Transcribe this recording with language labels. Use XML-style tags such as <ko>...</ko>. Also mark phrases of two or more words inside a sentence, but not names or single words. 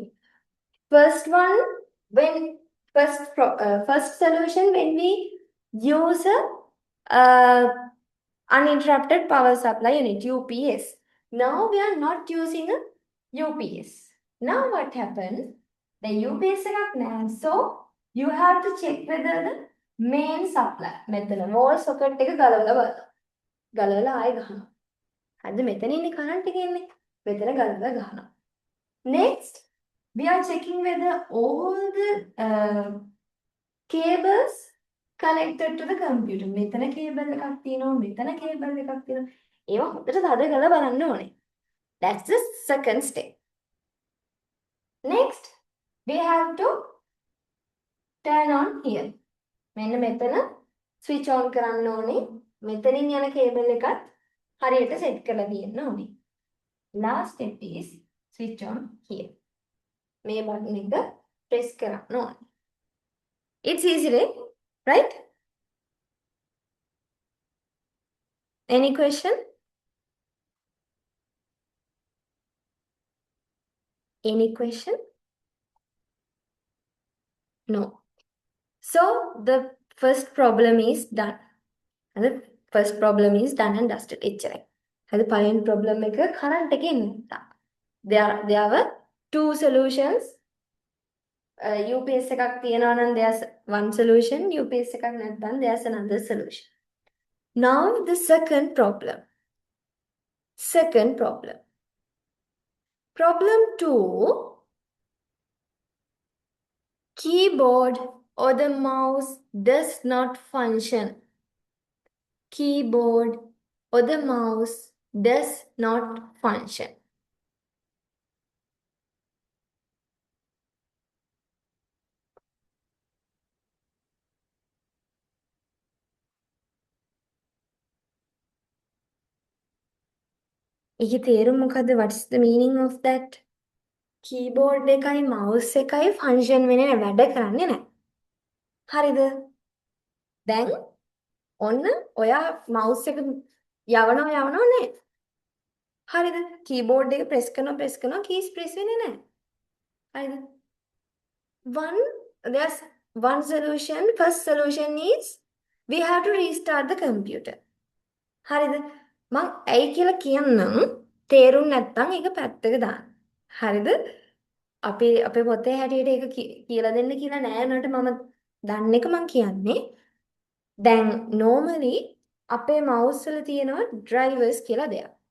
<en>First one, first solution when we use a uninterrupted power supply unit, UPS. Now we are not using a UPS. Now what happened? The UPS</en> <si>එකක් නැහැ.</si> <en>So you have to check whether the main supply මෙතන wall socket</en> <si>එක ගලවලා බලන්න. ගලවලා ආයෙ ගහනවා. හරිද? මෙතන ඉන්නේ current එක එන්නේ. මෙතන ගලවලා ගහනවා.</si> <en>Next, we are checking whether all the cables connected to the computer.</en> <si>මෙතන cable එකක් තියෙනවා, මෙතන cable එකක් තියෙනවා. ඒවා හොඳට තද කරලා බලන්න ඕනේ.</si> <en>That's the second step. Next, we have to turn on here.</en> <si>මෙන්න මෙතන</si> <en>switch on</en> <si>කරන්න ඕනේ. මෙතනින් යන cable එකත් හරියට set කරලා තියෙන්න ඕනේ.</si> <en>Last step is switch on here.</en> <si>මේ button එක press කරන්න ඕනේ.</si> <en>It's easy, right? Any question? Any question? No. So the first problem is done. And the first problem is done and dusted.</en> <si>එච්චරයි. හරි පළවෙනි problem එක current එකේ නැත්තා.</si> <en>There were two solutions.</en> <si>UPS එකක් තියෙනවා නම්</si> <en>there's one solution. UPS</en> <si>එකක් නැත්නම්</si> <en>there's another solution. Now the second problem. Problem 2. Keyboard or the mouse does not function. Keyboard or the mouse does not function.</en> <si>ඒකේ තේරුම මොකද්ද?</si> <en>What is the meaning of that?</en> <si>Keyboard එකයි mouse එකයි function වෙන්නේ නැහැ, වැඩ කරන්නේ නැහැ. හරිද? දැන් ඔන්න ඔයා mouse එක යවනවා නේ. හරිද? keyboard එක press කරනවා</si> <en>keys press</en> <si>වෙන්නේ නැහැ. හරිද?</si> <en>There's one solution. First solution is we have to restart the computer.</en> <si>හරිද? මං ඇයි කියලා කියන්නම්, තේරුම් නැත්නම් ඒක පැත්තක දාන්න. හරිද? අපේ පොතේ හැටියට ඒක කියලා දෙන්න කියලා නෑ නට මම දන්න එක මං කියන්නේ. දැන් normally අපේ mouse වල තියෙනවා drivers කියලා දෙයක්.</si>